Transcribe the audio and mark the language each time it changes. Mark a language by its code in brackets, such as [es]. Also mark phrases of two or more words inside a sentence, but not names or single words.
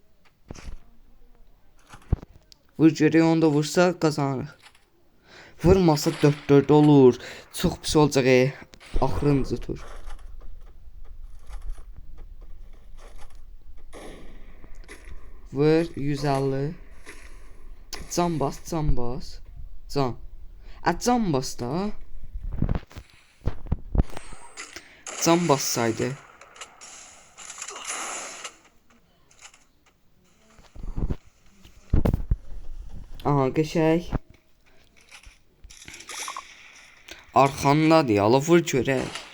[az] Vur görək, onu da vursa qazanırıq. Vurmasa 4-4 olur. Çox pis olacaq. Axırıncı tur. Vur 150. Can bas, can bas. Can. Can bas da. Can bassaydı. Aha, qəşəng. Arxandadır, ala vur görək.